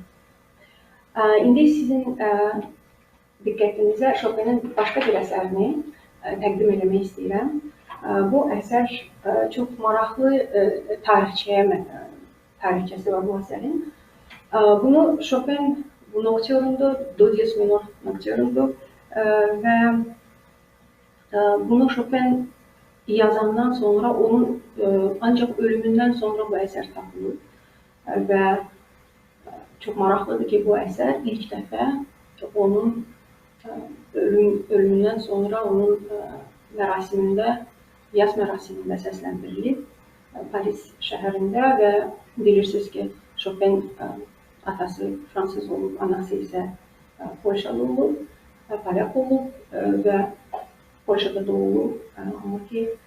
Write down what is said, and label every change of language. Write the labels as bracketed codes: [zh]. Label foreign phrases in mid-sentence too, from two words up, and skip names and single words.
[az] İndi sizin diqqətinizə Chopin'in başqa bir əsərini təqdim eləmək istəyirəm. Bu əsər çox maraqlı tarixçəsi var bu əsərin. Bunu Chopin nokturundur, do diez minor nokturundur və bunu Chopin yazandan sonra, onun ancaq ölümündən sonra bu əsər tapılır və çox maraqlıdır ki, bu əsər ilk dəfə onun ölümündən sonra onun mərasimində, yas mərasimində səsləndirilib Paris şəhərində və bilirsiniz ki, Chopin atası fransız olub, anası isə Polşalı olub, polyak olub və Polşada doğulub, amma ki